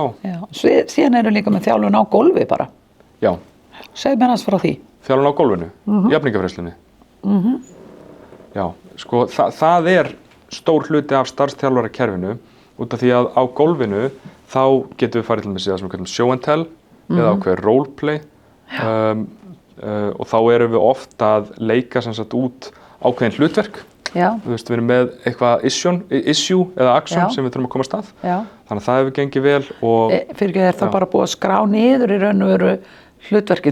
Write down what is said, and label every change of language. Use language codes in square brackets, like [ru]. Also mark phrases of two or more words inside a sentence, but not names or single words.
[is] Já, síðan eru líka með þjálfun á gólfi bara. Já. Segðu mér aðeins frá því. Þjálfun á gólfinu, jafningafræðslunni. Já, sko það stór hluti af starfsþjálfarakerfinu út af því að á gólfinu þá getum við farið til með það sem við kallum [en] show and tell [is] eða ákveðið roleplay og þá erum við oft að leika sem sagt út ákveðin hlutverk. Já. Þú veist, við erum með eitthvað issue eða action sem við þurfum að koma af stað. Já. Þannig að það hefur gengið vel og... Fyrir það bara búið að skrá niður í raun og veru hlutverki.